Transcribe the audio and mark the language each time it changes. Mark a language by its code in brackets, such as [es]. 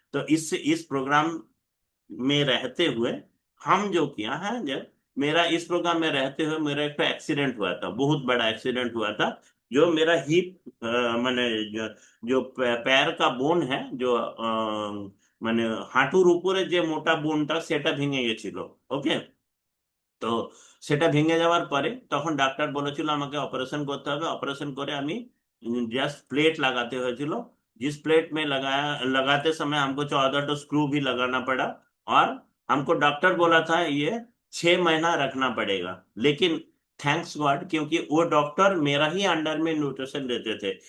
[hi] तो इस प्रोग्राम में रहते हुए हम जो किया है, जब मेरा इस प्रोग्राम में रहते हुए मेरा एक एक्सीडेंट हुआ था, बहुत बड़ा एक्सीडेंट हुआ था। जो मेरा हिप माने जो पैर का बोन है, जो [bn] মানে হাঁটুর উপরে যে মোটা বোনটা সেটা ভেঙে গেছিল। ওকে। তো সেটা ভেঙে যাওয়ার পরে তখন ডাক্তার বলেছিল আমাকে অপারেশन করতে হবে। অপারেशन করে আমি [hi] जस्ट प्लेट लगाते [bn] হয়েছিল। [hi] जिस प्लेट में लगाया, लगाते समय हमको 14 तो स्क्रू भी लगाना पड़ा। और हमको डॉक्टर बोला था ये 6 महीना रखना पड़ेगा। लेकिन थैंक्स गॉड, क्योंकि वो डॉक्टर मेरा ही अंडर में न्यूट्रिशन देते थे।